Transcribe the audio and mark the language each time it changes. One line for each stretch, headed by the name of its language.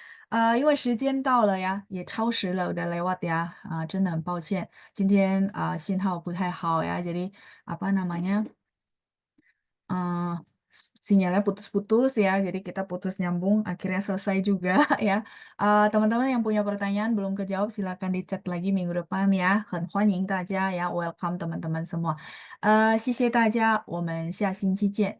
Chinese: 好，因为时间到了呀，也超时了，
Indonesian: udah lewat ya.
Chinese: 真的很抱歉，今天信号不太好
Indonesian: ya, jadi apa namanya eh, sinyalnya putus-putus ya, jadi kita putus nyambung, akhirnya selesai juga ya. Teman-teman yang punya pertanyaan belum kejawab, silakan di chat lagi minggu depan ya.
Chinese: 很欢迎大家呀，welcome
Indonesian: teman-teman semua.
Chinese: 谢谢大家，我们下星期见。